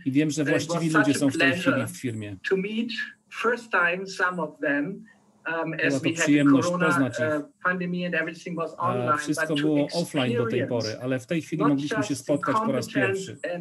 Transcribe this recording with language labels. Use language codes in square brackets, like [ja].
[pl] I wiem, że właściwi ludzie są w tej chwili w firmie. [en] To meet first time some of them. [pl] Była to przyjemność poznać ich. Wszystko było offline do tej pory, ale w tej chwili mogliśmy się spotkać po raz pierwszy.